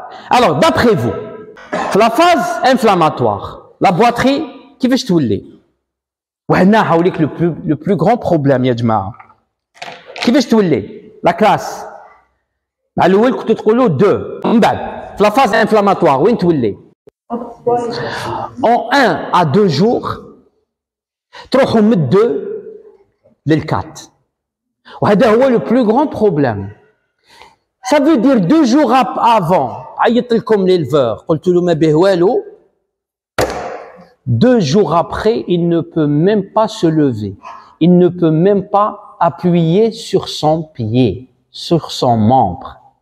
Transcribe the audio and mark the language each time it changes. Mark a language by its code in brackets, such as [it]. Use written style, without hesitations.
[fr] Alors, d'après vous, la phase inflammatoire, la boiterie, qui veut [ar] تولي؟ وهنا حاوليك [fr] le plus grand problème [ar] يا جماعة. كيفاش تولي؟ [fr] La classe. [ar] مع الأول كنتو تقولوا 2. من بعد في [fr] la phase inflammatoire [ar] وين تولي؟ [fr] En 1 à 2 jours [ar] تروحوا من 2 لل 4. وهذا هو [fr] le plus grand problème. Ça veut dire 2 jours avant [ar] عيط لكم [fr] l'éleveur [ar] قلت له ما به والو [fr] 2 jours après il ne peut même pas se lever, il ne peut même pas appuyer sur son pied, sur son membre.